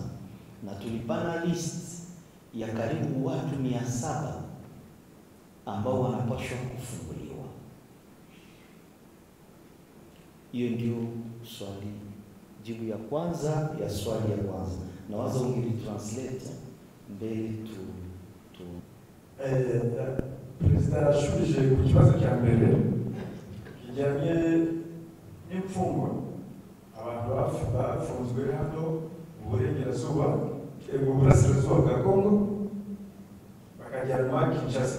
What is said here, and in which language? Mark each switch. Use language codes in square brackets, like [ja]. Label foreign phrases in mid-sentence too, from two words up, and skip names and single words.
[sw] Na tulipana list ya karibu watu 700 ambao wanapaswa kufunguliwa. Hiyo ndio swali, jibu ya kwanza ya swali ya kwanza. Na waza ungeli translate mbele tu. [rw] Perezida yashubije ku kibazo cya mbere kijyanye n'imfungwa abantu bafunzwe hano mu burengerazuba mu burasirazuba bwa Kongo bakajyanwa Kinshasa.